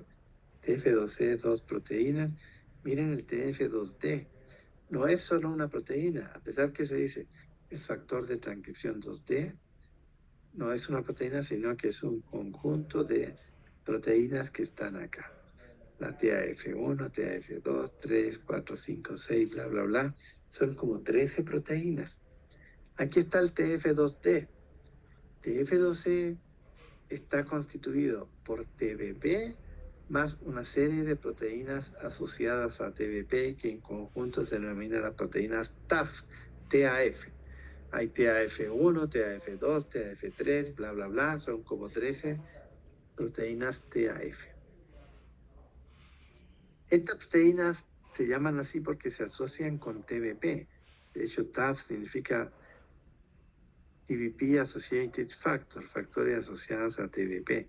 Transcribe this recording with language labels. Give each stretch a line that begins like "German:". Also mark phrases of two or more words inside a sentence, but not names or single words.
Spanish: TF2E, 2 proteínas. Miren el TF2D, no es solo una proteína, a pesar que se dice el factor de transcripción 2D, no es una proteína, sino que es un conjunto de proteínas que están acá. La TAF1, TAF2, 3, 4, 5, 6, bla, bla, bla, son como 13 proteínas. Aquí está el TF2D. TF2E está constituido por TBP más una serie de proteínas asociadas a TBP que en conjunto se denominan las proteínas TAF, TAF. Hay TAF1, TAF2, TAF3, bla, bla, bla, son como 13 proteínas TAF. Estas proteínas se llaman así porque se asocian con TBP. De hecho, TAF significa
English: TBP Associated Factor,
Spanish: factores asociados a TBP.